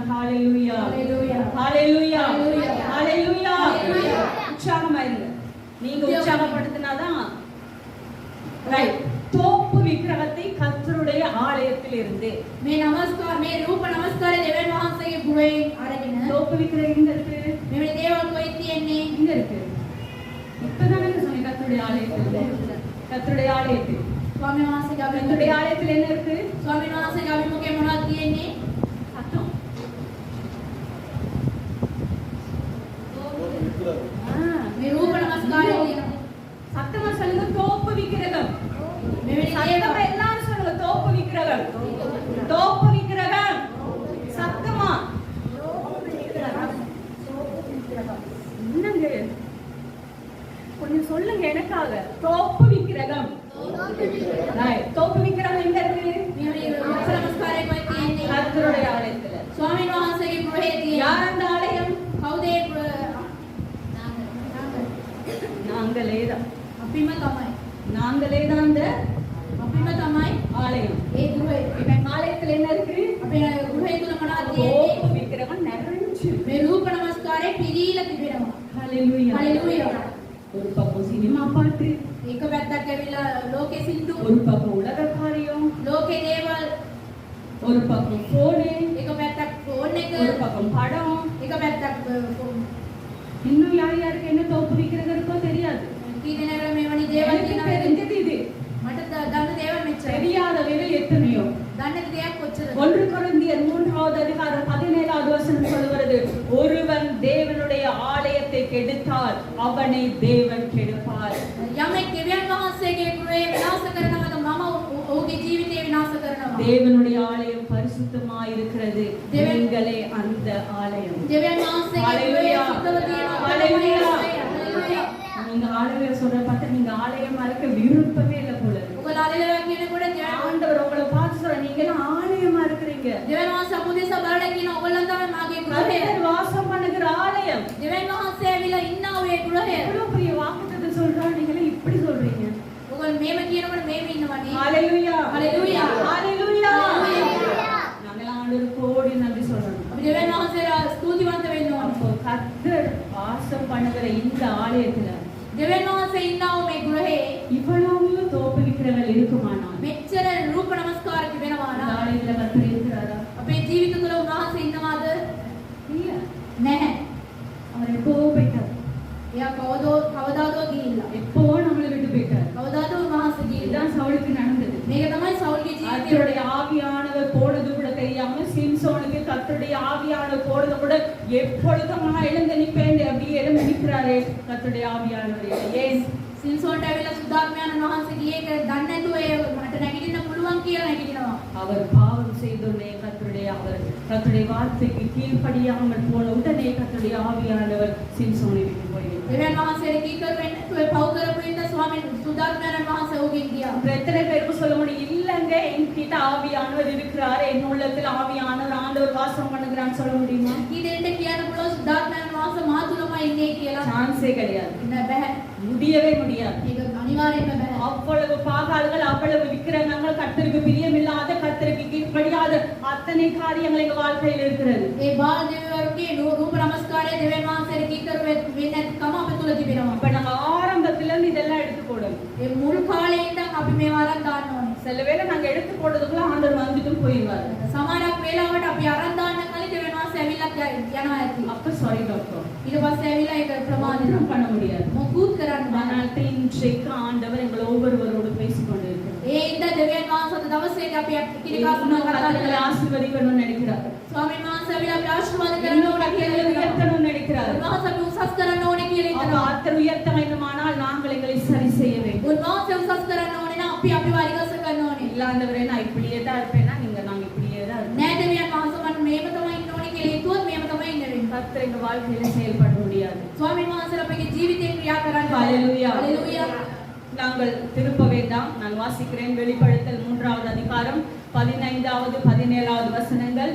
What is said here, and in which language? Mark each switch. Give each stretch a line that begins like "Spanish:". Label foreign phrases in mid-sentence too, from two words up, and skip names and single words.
Tamil: ஹalleluya. ஹalleluya. ஹalleluya. ஹalleluya. ஹalleluya. ஹalleluya. உற்சாகமா இருங்க. நீங்க உற்சாகப்படுத்தினாதான் ரைட். தோப்பு விக்கிரகத்தை கர்த்தருடைய ஆலயத்தில் இருந்து
Sinhala: මේ නමස්කාර මේ රූප නමස්කාරය දෙවියන් වහන්සේගේ ගෘහයෙන් අරගෙන
Tamil: தோப்பு விக்கிரகம் எங்க இருக்கு?
Sinhala: මෙවැනි දේවල් කොයි තියෙන්නේ?
Tamil: இங்க இருக்கு. இப்பதானே சொன்னேன் கர்த்தருடைய ஆலயத்தில். கர்த்தருடைய ஆலயத்தில்.
Sinhala: ස්වාමීන් වහන්සේගේ
Tamil: கர்த்தருடைய ஆலயத்தில் என்ன இருக்கு?
Sinhala: ස්වාමීන් වහන්සේගේ අභිමුඛයේ මොනවද තියෙන්නේ?
Tamil: சத்தம்.
Sinhala: මේ රූප නමස්කාරය තියෙනවා.
Tamil: சத்தமா சொல்லுங்க. தோப்பு விக்கிரகம்.
Sinhala: මෙවැනි
Tamil: சத்தமா
Sinhala: දේවල්
Tamil: எல்லாரும் சொல்லுங்க. தோப்பு விக்கிரகம். தோப்பு விக்கிரகம். சத்தமா. என்னங்க? கொஞ்சம் சொல்லுங்க எனக்காக. தோப்பு விக்கிரகம். ரைட். தோப்பு விக்கிரகம் எங்க இருக்கு?
Sinhala: මෙවැනි රූප නමස්කාරය කොයි තියෙන්නේ?
Tamil: கர்த்தருடைய ஆலயத்துல.
Sinhala: ස්වාමීන් වහන්සේගේ ගෘහයේ තියෙන්නේ.
Tamil: யார் அந்த ஆலயம்?
Sinhala: කවුද ඒ
Tamil: நாங்களே தான்.
Sinhala: අපිම තමයි.
Tamil: நாங்களே தான் அந்த
Sinhala: අපිම තමයි
Tamil: ஆலயம்.
Sinhala: ඒ ගෘහය.
Tamil: இப்ப ஆலயத்துல என்ன இருக்கு?
Sinhala: අපේ ගෘහය තුල මොනවද
Tamil: தோப்பு
Sinhala: තියෙන්නේ?
Tamil: விக்கிரகம் நிறைஞ்சு.
Sinhala: මේ රූප නමස්කාරය පිරීලා තිබෙනවා.
Tamil: ஹalleluya.
Sinhala: හalleluya.
Tamil: ஒரு பக்கம் சினிமா பாட்டு,
Sinhala: එක පැත්තක් ඇවිල්ලා ලෝකේ සින්දු,
Tamil: ஒரு பக்கம் உலக காரியம்,
Sinhala: ලෝකේ දේවල්,
Tamil: ஒரு பக்கம் போனு,
Sinhala: එක පැත්තක් ෆෝන් එක,
Tamil: ஒரு பக்கம் படம்.
Sinhala: එක පැත්තක්
Tamil: இன்னும் யார் யாருக்கு என்ன தோப்பு விக்கிறது இருக்கோ தெரியாது.
Sinhala: කී දෙනෙක් මේවනි දේවල්
Tamil: எனக்கு
Sinhala: කියනවා.
Tamil: தெரிஞ்சது இது.
Sinhala: මට දන්න දේවල් මෙච්චරයි.
Tamil: தெரியாதவைகள் எத்தனையோ. දන්න දේවල් කොච්චරද? 1 கொரிந்தியர் 3வது அதிகாரம் 17வது வசனம் சொல்கிறது, ஒருவன் தேவனுடைய ஆலயத்தை கெடுத்தால் அவனை தேவன் கெடுப்பார்.
Sinhala: යමෙක් දෙවියන් වහන්සේගේ ගෘහය විනාශ කරනවද මම ඔහුගේ ජීවිතය විනාශ කරනවා.
Tamil: தேவனுடைய ஆலயம் பரிசுத்தமாய் இருக்கிறது. நீங்களே அந்த ஆலயம்.
Sinhala: දෙවියන් වහන්සේගේ ගෘහය සුද්ධව තියෙනවා.
Tamil: ஹalleluya.
Sinhala: හalleluya.
Tamil: நீங்க ஆலயம் சொல்ற பார்த்தா நீங்க ஆலயமா இருக்க விருப்பமே இல்ல போல இருக்கு.
Sinhala: ඔබලා අලලවා කියනකොට
Tamil: ஆண்டவர் உங்களை பார்த்து சொல்ற, நீங்க எல்லாம் ஆலயமா இருக்கிறீங்க.
Sinhala: දෙවියන් වහන්සේ අපුදේශ බලලා කියන ඔයගොල්ලන් තමයි මාගේ ගෘහය.
Tamil: கர்த்தர் வாசம் பண்ணுகிற ஆலயம்.
Sinhala: දෙවියන් වහන්සේ ඇවිල්ලා ඉන්නා ඔය ගෘහය.
Tamil: எவ்வளவு பெரிய வாக்குத்தத்தம் சொல்றா, நீங்க எல்லாம் இப்படி சொல்றீங்க.
Sinhala: ඔයගොල්ලෝ මේම කියනකොට මේම ඉන්නවනේ.
Tamil: ஹalleluya. ஹalleluya. ஹalleluya. ஹalleluya. நாங்க ஆண்டவர் கோடி நன்றி சொல்றோம்.
Sinhala: අපි දෙවියන් වහන්සේලා ස්තුතිවන්ත වෙන්න ඕනේ.
Tamil: அப்போ கர்த்தர் வாசம் பண்ணுகிற இந்த ஆலயத்துல
Sinhala: දෙවියන් වහන්සේ ඉන්නා මේ ගෘහේ
Tamil: இவ்வளவு தோப்பு விக்கிரங்கள் இருக்குமானால்
Sinhala: මෙච්චර රූප නමස්කාර තිබෙනවා
Tamil: இந்த
Sinhala: නම්
Tamil: ஆலயத்துல கர்த்தர் இருக்கிறாரா?
Sinhala: අපේ ජීවිත තුළ උන්වහන්සේ ඉන්නවාද?
Tamil: இல்ல.
Sinhala: නැහැ.
Tamil: அவர் எப்போ போயிட்டார்?
Sinhala: එයා කවදාදෝ ගිහිල්ලා.
Tamil: எப்போ நம்மளை விட்டு போயிட்டார்?
Sinhala: කවදාදෝ උන්වහන්සේ ගිහිල්ලා.
Tamil: இதுதான் சவுலுக்கு நடந்தது.
Sinhala: මේක තමයි සවුල්ගේ ජීවිතේ.
Tamil: கர்த்தருடைய ஆவியானவர் போனது கூட தெரியாம சிம்சோனுக்கு கர்த்தருடைய ஆவியானவர் போனது கூட எப்பொழுதும் நான் எழுந்து நிற்பேன் அப்படியே எழுந்து நிற்கிறாரே கர்த்தருடைய ஆவியானவர். ஏன்?
Sinhala: සිම්සෝන්ට ඇවිල්ලා සුද්ධාත්මයන් වහන්සේ ගියේ ඒක දන්නේ නැතුව ඒ මට නැගිටින්න පුළුවන් කියලා නැගිටිනවා.
Tamil: அவர் பாவம் செய்தோனே கர்த்தருடைய வார்த்தைக்கு கீழ்ப்படியாமல் போன உடனே கர்த்தருடைய ஆவியானவர் சிம்சோனை விட்டு போய்விட்டார்.
Sinhala: දෙවියන් වහන්සේට කීකර වෙන්න නැතුව පව් කරපු ඉන්න ස්වාමීන් සුද්ධාත්මයන් වහන්සේ ඔහුගෙන් ගියා.
Tamil: எத்தனை பேருக்கு சொல்ல முடியும்? இல்லங்க என்கிட்ட ஆவியானவர் இருக்கிறார், என் உள்ளத்தில் ஆவியானவர் ஆண்டவர் வாசம் பண்ணுகிறான்னு சொல்ல முடியுமா?
Sinhala: කී දෙන්න කියන්න පුළුවන් සුද්ධාත්මයන් වහන්සේ මා තුලමයි ඉන්නේ කියලා?
Tamil: சான்ஸே கிடையாது.
Sinhala: නෑ බෑ.
Tamil: முடியவே முடியாது.
Sinhala: ඒක අනිවාර්යයෙන්ම බෑ.
Tamil: அவ்வளவு பாகால்கள், அவ்வளவு விக்கிரகங்கள், கர்த்தருக்கு பிரியமில்லாத, கர்த்தருக்கு கீழ்ப்படியாத அத்தனை காரியங்கள் எங்க வாழ்க்கையில் இருக்கிறது.
Sinhala: ඒ බාල දෙවිවරුන්ගේ රූප නමස්කාරය දෙවියන් වහන්සේට කීකර වෙන්නේ නැතිකම අපේ තුල තිබෙනවා.
Tamil: அப்ப நாங்க ஆரம்பத்துல இருந்து இதெல்லாம் எடுத்து போடணும்.
Sinhala: ඒ මුල් කාලේ ඉඳන් අපි මේවා අරන් දාන්න ඕනේ.
Tamil: சில வேளை நாங்க எடுத்து போடுறதுக்குள்ள ஆண்டவர் வந்துட்டு போயிடுவாரு.
Sinhala: සමහරක් වෙලාවට අපි අරන් දාන්න කලින් දෙවියන් වහන්සේ ඇවිල්ලා යනවා ඇති.
Tamil: அப்ப
English: sorry doctor,
Sinhala: ඊට පස්සේ ඇවිල්ලා ඒක ප්‍රමාණය
Tamil: ஒன்றும் பண்ண முடியாது.
Sinhala: මොකුත් කරන්න බෑ.
Tamil: ஆனால் இன்றைக்கு ஆண்டவர் எங்கள் ஒவ்வொருவரோடு பேசிக் கொண்டிருக்கிறார்.
Sinhala: ඒ ඉඳ දෙවියන් වහන්සේ දවසේදී අපි කිරිකාසන කතා
Tamil: கர்த்தரை
Sinhala: කරලා
Tamil: ஆசீர்வதிக்கணும்னு நினைக்கிறார்.
Sinhala: ස්වාමීන් වහන්සේ ඇවිල්ලා අපි ආශිර්වාද කරන්න
Tamil: இன்னும்
Sinhala: ඕනේ
Tamil: கர்த்தரை
Sinhala: කියලා
Tamil: உயர்த்தணும்னு நினைக்கிறார்.
Sinhala: උන්වහන්සේ අපි උසස් කරන්න ඕනේ කියලා
Tamil: அப்ப
Sinhala: හිතනවා.
Tamil: கர்த்தர் உயர்த்த வேண்டுமானால் நாங்கள் எங்களை சரி செய்ய வேண்டும்.
Sinhala: උන්වහන්සේ උසස් කරන්න ඕනේ නම් අපි වරිගස කරන්න ඕනේ.
Tamil: இல்ல ஆண்டவரே நான் இப்படியே தான் இருப்பேன்னா நாங்க இப்படியே தான் இருப்போம்.
Sinhala: නෑ දෙවියන් වහන්සේ මම මේව තමයි ඉන්න ඕනේ කියලා හිතුවොත් මේව තමයි ඉන්න වෙන්නේ.
Tamil: கர்த்தர் எங்க வாழ்க்கையில செயல்பட முடியாது.
Sinhala: ස්වාමීන් වහන්සේලා අපගේ ජීවිතේ ක්‍රියා කරන්න.
Tamil: ஹalleluya.
Sinhala: හalleluya.
Tamil: நாங்கள் திருப்ப வேண்டாம். நான் வாசிக்கிறேன். வெளிப்படுத்தல் 3வது அதிகாரம் 15வது 17வது வசனங்கள்.